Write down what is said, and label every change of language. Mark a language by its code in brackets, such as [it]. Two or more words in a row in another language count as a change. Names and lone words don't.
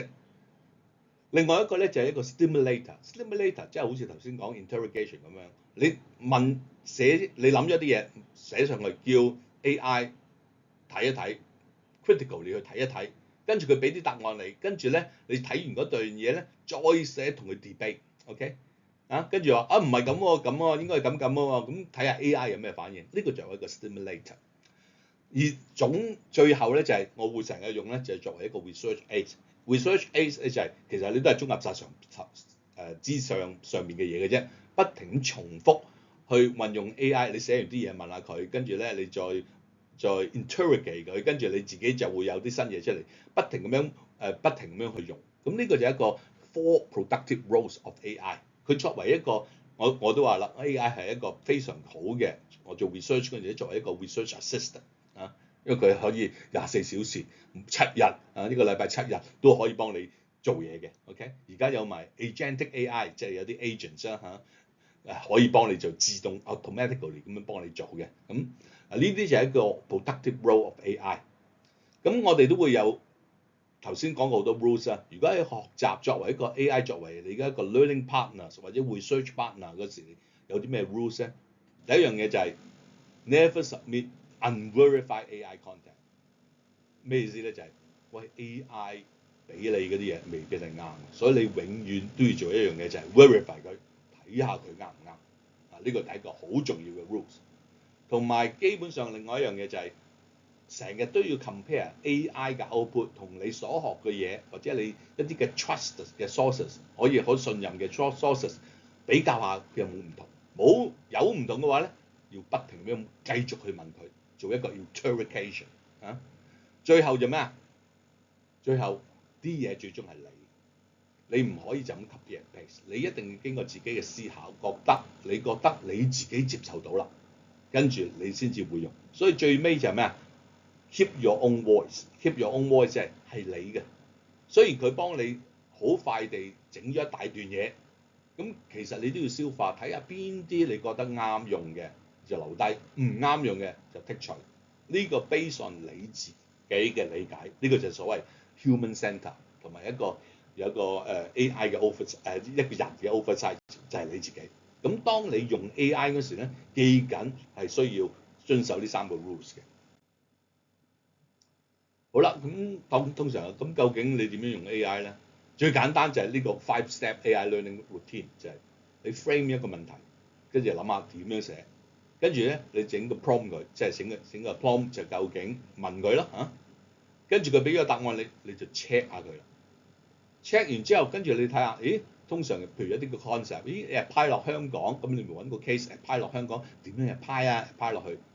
[yue] 另外一個咧就係一個 stimulator 即係好似頭先講 interrogation 咁樣，你你諗咗啲嘢寫上去，叫 AI 睇一睇 ，critical 你去睇一睇，跟住佢俾啲答案你，跟住咧你睇完嗰段嘢咧，再寫同佢 debate，OK？跟住話唔係咁喎，咁喎，應該係咁喎，咁睇下 AI 有咩反應，呢個就係一個 stimulator。而最後咧就係我會成日用咧，就係作為一個 [en] research aid。 research aid [yue] 咧就係其實你都係綜合晒資訊上面嘅嘢嘅啫，不停重複去運用 AI，你寫完啲嘢問下佢，跟住咧你再 interrogate 佢，跟住你自己就會有啲新嘢出嚟，不停咁樣去用。咁呢個就係一個 [en] four productive roles of AI。 [yue] 佢作為一個我都話啦 ，AI 係一個非常好嘅，我做 research 嗰陣時作為一個 [en] research assistant。 [yue] 因為佢可以24小時7日呢個禮拜7日都可以幫你做嘢嘅。OK， 而家有埋 [en] agentic AI， [yue] 即係有啲 agents 可以幫你做自動 automatically 咁樣幫你做嘅。咁呢啲就係一個 [en] productive role of AI。 [yue] 咁我哋都會有頭先講過好多 rules 啊。如果喺學習作為一個 AI 作為你嘅一個 [en] learning partner [yue] 或者 [en] research partner [yue] 嗰時，有啲咩 rules 咧？第一樣嘢就係 [en] never submit unverified AI content。 [yue] 咩意思咧？就係喂 AI 俾你嗰啲嘢未必係啱，所以你永遠都要做一樣嘢，就係 verify 佢，睇下佢啱唔啱。呢個係一個好重要嘅 rules。同埋基本上另外一樣嘢就係成日都要 [en] compare AI [yue] 嘅 output 同你所學嘅嘢，或者你一啲嘅 trust 嘅 sources 可以好信任嘅 sources 比較下佢有冇唔同。有唔同嘅話咧，要不停咁繼續去問佢，做一個 interrogation。最後就咩啊？最後啲嘢最終係你唔可以就咁 [en] copy and paste， [yue] 你一定要經過自己嘅思考，你覺得你自己接受到啦，跟住你先至會用。所以最尾就係咩啊 ？ [en] Keep your own voice， keep your own voice [yue] 係你嘅。雖然佢幫你好快地整咗一大段嘢，咁其實你都要消化，睇下邊啲你覺得啱用嘅就留低，唔啱用嘅就剔除。呢個 [en] based on [yue] 你自己嘅理解，呢個就係所謂 [en] human centre [yue] 同埋有一個AI 嘅 oversight，一個人嘅 oversight 就係你自己。咁當你用 AI 嗰時咧，記緊係需要遵守呢3個 rules 嘅。好啦，咁通常咁究竟你點樣用 AI 咧？最簡單就係呢個 [en] 5-step AI learning routine， [yue] 就係你 frame 一個問題，跟住諗下點樣寫，跟住咧你整個 prompt 佢，即係整個 prompt 就究竟問佢啦跟住佢俾個答案你就 check 下佢啦。check 完之後，跟住你睇下，咦？通常譬如一啲個 concept，apply 落香港，咁你咪揾個 case apply 落香港，點樣apply 落去？